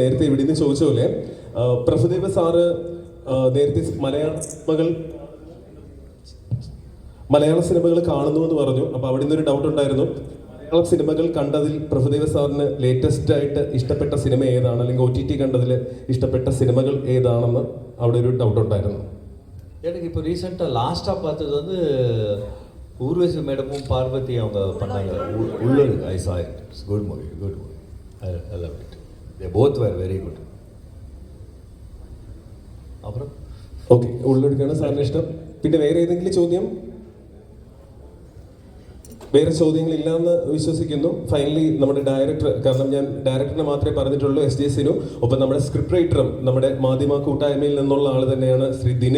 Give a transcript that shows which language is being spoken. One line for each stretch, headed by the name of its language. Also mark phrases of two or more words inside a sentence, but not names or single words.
Malayalam: നേരത്തെ ഇവിടെ നിന്ന് ചോദിച്ച പോലെ പ്രഭുദേവ സാറ് നേരത്തെ മലയാള സിനിമകൾ കാണുന്നു എന്ന് പറഞ്ഞു. അപ്പോൾ അവിടെ നിന്നൊരു ഡൗട്ട് ഉണ്ടായിരുന്നു. മലയാള സിനിമകൾ കണ്ടതിൽ പ്രഭുദേവ സാറിന് ലേറ്റസ്റ്റ് ആയിട്ട് ഇഷ്ടപ്പെട്ട സിനിമ ഏതാണ്, അല്ലെങ്കിൽ OTT കണ്ടതിൽ ഇഷ്ടപ്പെട്ട സിനിമകൾ ഏതാണെന്ന് അവിടെ ഒരു ഡൗട്ട് ഉണ്ടായിരുന്നു.
Tamil: எனக்கு இப்போ ரீசெண்டாக லாஸ்ட்டாக பார்த்தது வந்து ஊர்வசி மேடமும் பார்வதி அவங்க பண்ணாங்க உள்ளது.
English: I saw it. It's good movie. I love it. They both were very good.
Tamil: அப்புறம்
Malayalam: ഓക്കെ, ഉള്ളൊടുക്കാണ് സാറിന് ഇഷ്ടം. പിന്നെ വേറെ ഏതെങ്കിലും ചോദ്യം? വേറെ ചോദ്യങ്ങളില്ലാന്ന് വിശ്വസിക്കുന്നു. ഫൈനലി നമ്മുടെ ഡയറക്ടർ, കാരണം ഞാൻ ഡയറക്ടറിനെ മാത്രമേ പറഞ്ഞിട്ടുള്ളൂ, SJ സിനു. ഒപ്പം നമ്മുടെ സ്ക്രിപ്റ്റ് റൈറ്ററും നമ്മുടെ മാധ്യമ കൂട്ടായ്മയിൽ നിന്നുള്ള ആൾ തന്നെയാണ് ശ്രീ ദിനിൽ.